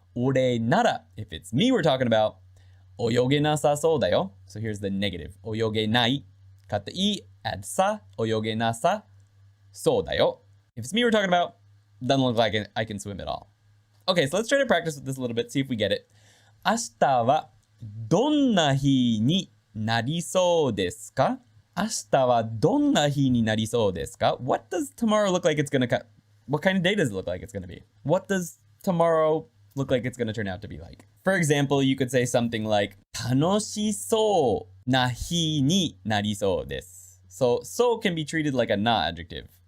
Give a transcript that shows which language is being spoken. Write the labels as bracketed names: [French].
[English] Ore nara. If it's me we're talking about, [Japanese] oyoge nasa so da yo. [English] So here's the negative. Oyoge nai. Cut the E, add sa. Oyoge nasa so da yo. If it's me we're talking about, doesn't look like I can swim at all. Okay, so let's try to practice with this a little bit, see if we get it. [Japanese] 明日はどんな日になりそうですか? 明日はどんな日になりそうですか? [English] What does tomorrow look like it's gonna what kind of day does it look like it's gonna be? What does tomorrow look like it's gonna turn out to be like? For example, you could say something like [Japanese] 楽しそうな日になりそうです. [English] So can be treated like a na adjective.